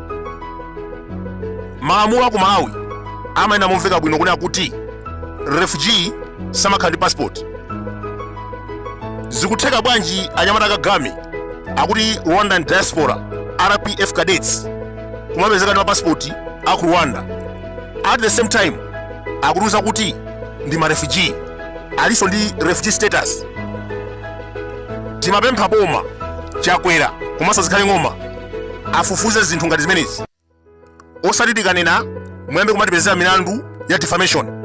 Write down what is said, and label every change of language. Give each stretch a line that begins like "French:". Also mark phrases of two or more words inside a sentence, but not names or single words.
Nyanja: Malamulo aku Malawi amayenda momveka bwino kunena kuti refugee samakhala ndi passport. Zikutheka bwanji anyamata Kagame akuti
English: Rwandan diaspora RPF cadets
Nyanja: kumapezeka ndi mapasipoti aku Rwanda,
English: at the same time
Nyanja: akutuza kuti ndi marefugee aliso ndi
English: refugee status?
Nyanja: Timapempha boma Chakwera komanso zikhale ng'oma afufuze zinthu ngati zimenezi, osati tikanena muyambe kumatipezera milandu ya defamation.